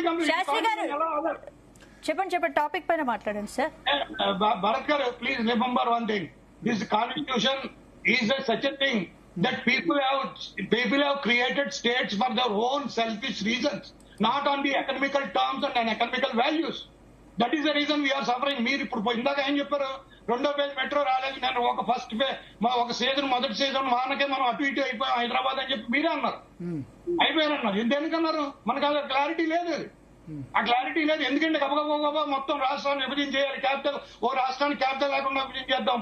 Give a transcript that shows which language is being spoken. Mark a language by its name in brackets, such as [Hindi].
[Telugu] శాస్త్రి గారు చెప్పండి టాపిక్ పైన మాట్లాడండి sir. [English] Bharat garu, please remember one thing. This constitution is such a thing that people have created states for their own selfish reasons, not on the economical terms and economical values. That is the reason we are suffering. [Telugu] మీరు ఇప్పుడు ఇందాక ఏం చెప్పారు, 2వ phase metro రాలేదు, నేను ఒక season మొదటి సీజన్ వానకే మనం అటు ఇటు అయిపోయాం హైదరాబాద్ అని చెప్పి మీరే అన్నారు. అయిపోయారన్నారు. ఎందుకన్నారు? మనకు అది క్లారిటీ లేదు. ఆ క్లారిటీ లేదు. ఎందుకంటే గబగబా మొత్తం రాష్ట్రాన్ని విభజించేయాలి. క్యాపిటల్ ఓ రాష్ట్రానికి క్యాపిటల్ లేకుండా విభజించేద్దాం.